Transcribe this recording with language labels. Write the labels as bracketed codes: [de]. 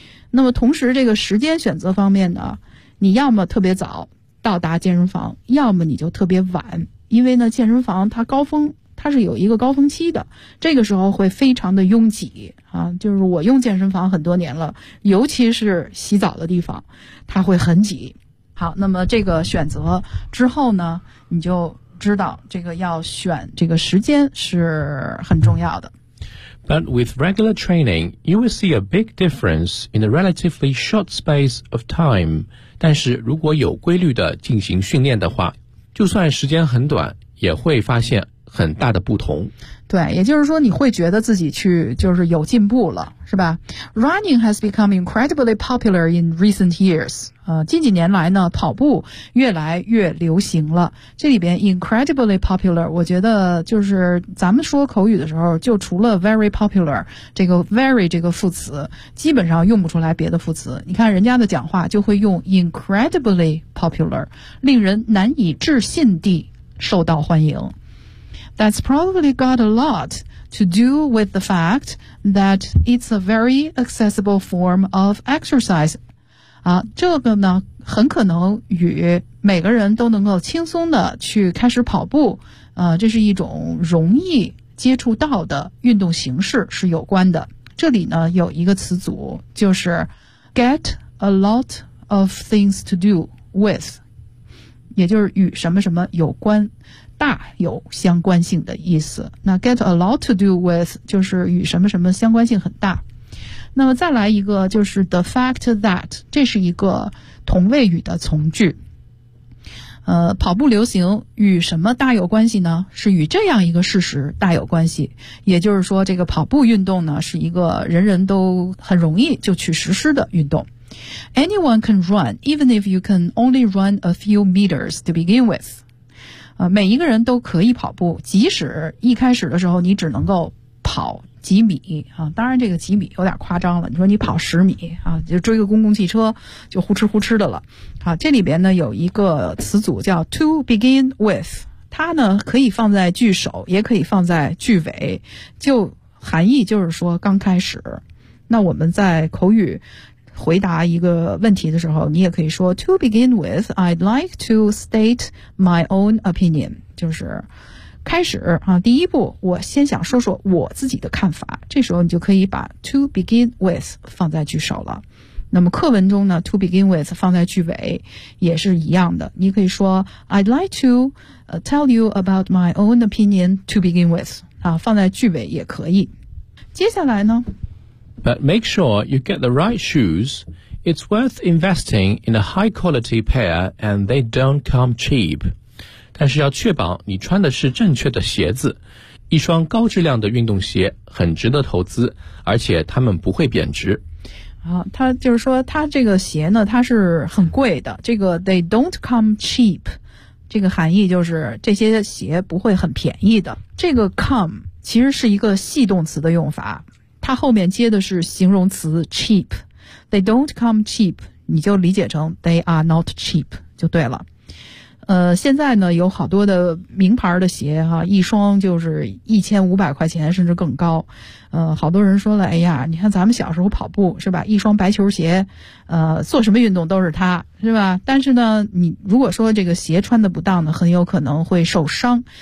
[zh] 那么同时这个时间选择方面呢，你要么特别早到达健身房，要么你就特别晚，因为呢健身房它高峰，它是有一个高峰期的，这个时候会非常的拥挤啊。就是我用健身房很多年了，尤其是洗澡的地方它会很挤。好，那么这个选择之后呢，你就知道这个要选这个时间是很重要的。 [en] But with regular training, you will see a big difference in a relatively short space of time. [zh] 但是如果有规律的进行训练的话，就算时间很短，也会发现很大的不同。对，也就是说你会觉得自己去就是有进步了，是吧？ [en] Running has become incredibly popular in recent years. [zh] 近几年来呢，跑步越来越流行了。这里边 [en] incredibly popular, [zh] 我觉得就是咱们说口语的时候，就除了 [en] very popular, [zh] 这个 very 这个副词基本上用不出来别的副词。你看人家的讲话就会用 [en] incredibly popular, [zh] 令人难以置信地受到欢迎。 [en] That's probably got a lot to do with the fact that it's a very accessible form of exercise. [zh] 啊，这个呢，很可能与每个人都能够轻松的去开始跑步，这是一种容易接触到的运动形式是有关的。这里呢，有一个词组，就是 [en] get a lot of things to do with, [zh] 也就是与什么什么有关。大有相关性的意思，那 [en] get a lot to do with [zh] 就是与什么什么相关性很大。那么再来一个，就是 [en] the fact that, [zh] 这是一个同位语的从句。跑步流行与什么大有关系呢？是与这样一个事实大有关系。也就是说这个跑步运动呢，是一个人人都很容易就去实施的运动。 [en] Anyone can run, even if you can only run a few meters to begin with. [zh] 每一个人都可以跑步，即使一开始的时候你只能够跑几米啊，当然这个几米有点夸张了，你说你跑十米啊，就追个公共汽车就呼哧呼哧的了啊。这里边呢有一个词组叫 [en] to begin with, [zh] 它呢可以放在句首也可以放在句尾，就含义就是说刚开始。那我们在口语回答一个问题的时候，你也可以说 [en] To begin with, I'd like to state my own opinion. [zh] 就是开始啊，第一步我先想说说我自己的看法，这时候你就可以把 [en] To begin with [zh] 放在句首了。那么课文中呢， [en] To begin with [zh] 放在句尾也是一样的，你可以说 [en] I'd like to tell you about my own opinion to begin with [zh] 啊，放在句尾也可以。接下来呢， [en] But make sure you get the right shoes. It's worth investing in a high-quality pair, and they don't come cheap. [zh] 但是要确保你穿的是正确的鞋子，一双高质量的运动鞋很值得投资，而且它们不会贬值。啊，他就是说，他这个鞋呢，它是很贵的。这个 [en] they don't come cheap， [zh] 这个含义就是这些鞋不会很便宜的。这个 come 其实是一个系动词的用法，它后面接的是形容词 cheap。 [en] They don't come cheap， [zh] 你就理解成 [en] they are not cheap [zh] 就对了。现在呢有好多的名牌的鞋哈，一双就是1500块钱甚至更高。好多人说了，哎呀，你看咱们小时候跑步是吧，一双白球鞋，做什么运动都是它是吧。但是呢，你如果说这个鞋穿的不当呢，很有可能会受伤。